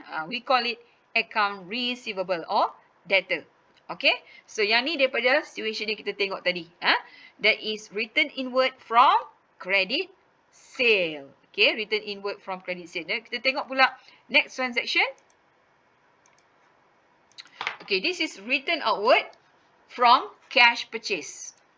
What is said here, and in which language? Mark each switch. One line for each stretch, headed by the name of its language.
English: We call it account receivable or debtor. Okay.
Malay: So yang ni daripada situation yang kita tengok tadi.
English: That is return inward from credit sale. Okay. Return inward from credit sale.
Malay: Dan kita tengok pula
English: next transaction. Okay. This is return outward from cash purchase.